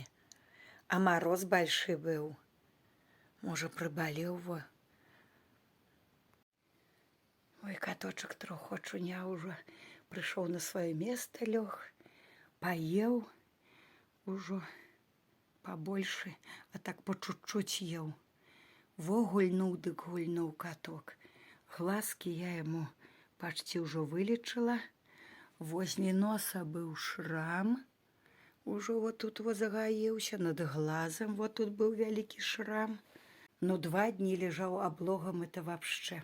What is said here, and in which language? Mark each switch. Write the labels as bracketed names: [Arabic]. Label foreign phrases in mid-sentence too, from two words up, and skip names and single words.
[Belarusian] А мароз большы быў. Можа, прыбалеў во. Ой, каточак троху ачуняў ужо. Прыйшоў на сваё место, лёг, паеў ужо пабольшы, а так [Russian] по чуть-чуть ел. [Belarusian] Во гульнуў, дык гульнуў каток. [Russian] Глазки я ему почти уже вылечила. Возле носа был шрам. Уже вот тут вот загаился, над глазом вот тут был великий шрам. Но 2 дни лежал облогом, это вообще.